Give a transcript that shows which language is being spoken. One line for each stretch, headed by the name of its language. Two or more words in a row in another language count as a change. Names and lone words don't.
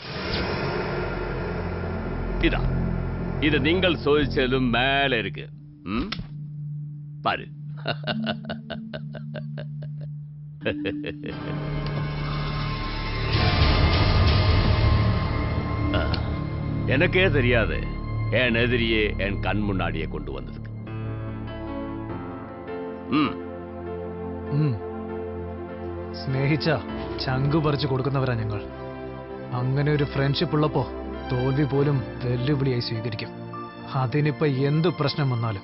Malayalam: ഇത് നിങ്ങൾ ചോദിച്ചാലും മേലെ ഇരിക്ക്. പാര്.
Tamil: எனக்கே தெரியாது என் எதிரியே என் கண் முன்னாடியே கொண்டு வந்ததுக்கு.
Malayalam: സ്നേഹിച്ച ചങ്കു പറിച്ചു കൊടുക്കുന്നവരാ ഞങ്ങൾ. അങ്ങനെ ഒരു ഫ്രണ്ട്ഷിപ്പ് ഉള്ളപ്പോ തോൽവി പോലും വെല്ലുവിളിയായി സ്വീകരിക്കും. അതിനിപ്പോ എന്ത് പ്രശ്നം വന്നാലും